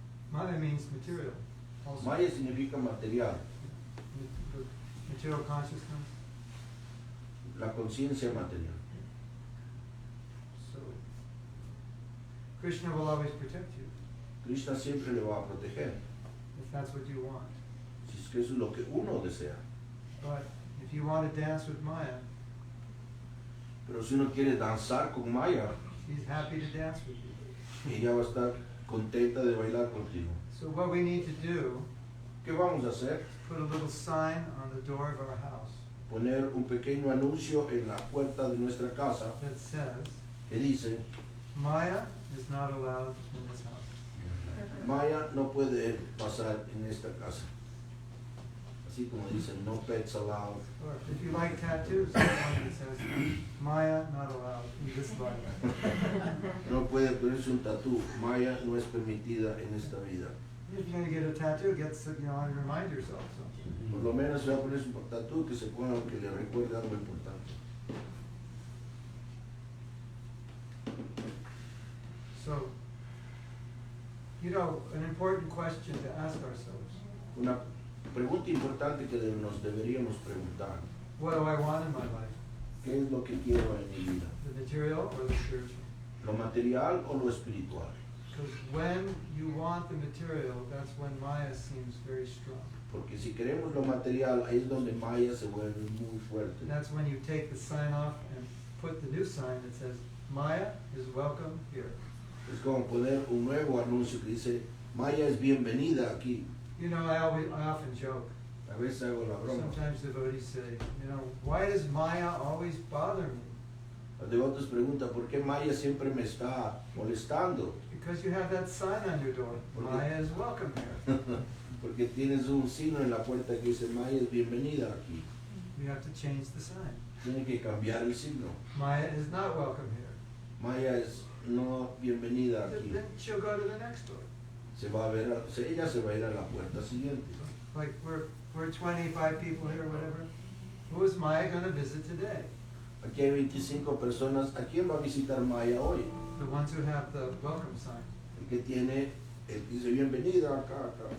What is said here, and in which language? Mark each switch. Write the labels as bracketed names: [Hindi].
[English] Maya means material. Also. [Spanish] Maya significa material, [English] The material consciousness. [Spanish] la conciencia material. [English] So Krishna will always protect you [Spanish] Krishna siempre le va a proteger, [English] if that's what you want. [Spanish] si es que eso es lo que uno desea. [English] But if you want to dance with Maya, [Spanish] Pero si uno quiere danzar con Maya, [English] she's happy to dance with you. [Spanish] ella va a estar contenta de bailar contigo. [English] So what we need to do, [Spanish] ¿Qué vamos a hacer? [English] put a little sign on the door of our house [Spanish] Poner un pequeño anuncio en la puerta de nuestra casa [English] that says, [Spanish] que dice, [English] Maya is not allowed in this house. [Spanish] Maya no puede pasar en esta casa. Así como dicen, [English] no pets allowed. Or if you like tattoos, there's one that says, Maya not allowed in this life. [Spanish] No puede ponerse un tatú. Maya no es permitida en esta vida. [English] If you're going to get a tattoo, get to, remind yourself. So. [Spanish] Por lo menos se va a poner un tatú que se ponga que le recuerde algo importante. [English] So, an important question to ask ourselves. [Spanish] Una pregunta importante que nos deberíamos preguntar. [English] What do I want in my life? [Spanish] ¿Qué es lo que quiero en mi vida? [English] The material or the spiritual? [Spanish] ¿Lo material o lo espiritual? [English] Because when you want the material, that's when Maya seems very strong. [Spanish] Porque si queremos lo material, ahí es donde Maya se vuelve muy fuerte. [English] And that's when you take the sign off and put the new sign that says, Maya is welcome here. [Spanish] Es como poner un nuevo anuncio que dice, Maya es bienvenida aquí. [English] I often joke. [Spanish] A veces hago la broma. [English] Sometimes devotees say, why does Maya always bother me? [Spanish] Los devotos preguntan, ¿por qué Maya siempre me está molestando? [English] Because you have that sign on your door. Maya is welcome here. [Spanish] Porque tienes un signo en la puerta que dice, Maya es bienvenida aquí. [English] You have to change the sign. [Spanish] Tiene que cambiar el signo. [English] Maya is not welcome here. [Spanish] Maya es no bienvenida aquí. [English] Then she'll go to the next door. [Spanish] Ella se va a ir a la puerta siguiente. [English] Like we're 25 people here, whatever. Who is Maya going to visit today? [Spanish] Aquí hay 25 personas. ¿A quién va a visitar Maya hoy? [English] The ones who have the welcome sign. [Spanish] El que tiene, el que dice bienvenida acá.